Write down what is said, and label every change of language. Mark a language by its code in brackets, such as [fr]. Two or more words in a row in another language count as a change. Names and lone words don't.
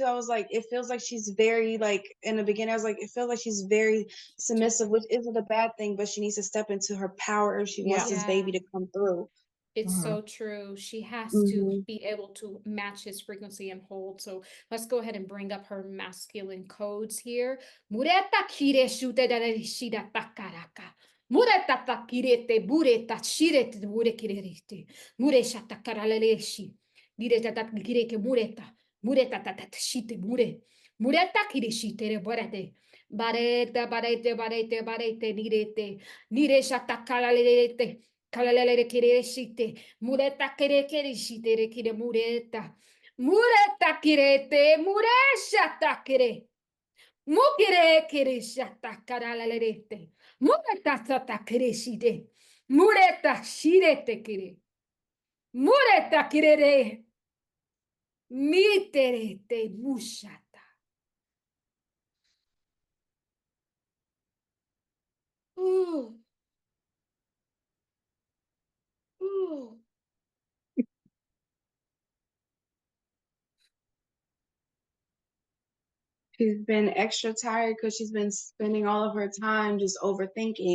[en] I was like, it feels like she's very like in the beginning. I was like, it feels like she's very submissive, which isn't a bad thing, but she needs to step into her power if she Yeah. wants this baby to come through. It's Mm-hmm. so true. She has to be able to match his frequency and hold. So let's go ahead and bring up her masculine codes here. Mureta kire shute dare shida takaraka. Mureta takirete bureta shirete bure kirerite. Mure shatakaraleshi. Nire ta ta kire ke mureta. Mureta ta ta shite mure. Mureta kire shite re borate. Barete, barete, barete, barete, nirete. Nire shata kalalete. Kalalele kire shite. Mureta kire kire shite re kire mureta. Mureta kirete. Mureshata kire. Mukire kire shata karalalete. Mureta sata kire shite. Mureta shirete kire. Mureta kirere. Miterete mushata. Ooh. Ooh. She's been extra tired because she's been spending all of her time just overthinking.